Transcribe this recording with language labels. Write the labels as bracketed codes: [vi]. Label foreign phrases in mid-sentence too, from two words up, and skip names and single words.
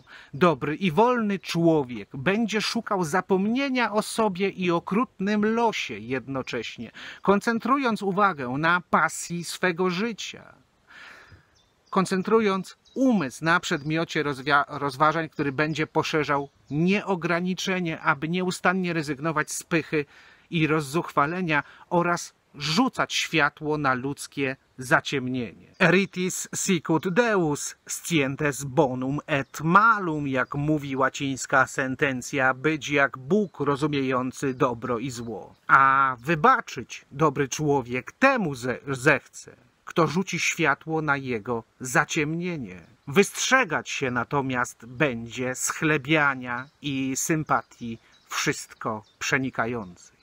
[pl] Dobry i wolny człowiek będzie szukał zapomnienia o sobie i okrutnym losie jednocześnie, koncentrując uwagę na pasji swego życia. Koncentrując umysł na przedmiocie rozważań, który będzie poszerzał nieograniczenie, aby nieustannie rezygnować z pychy i rozzuchwalenia oraz rzucać światło na ludzkie zaciemnienie. [la] Eritis sicut Deus, scientes bonum et malum, [pl] jak mówi łacińska sentencja, być jak Bóg rozumiejący dobro i zło. A wybaczyć dobry człowiek temu zechce, kto rzuci światło na jego zaciemnienie. Wystrzegać się natomiast będzie schlebiania i sympatii wszystko przenikającej.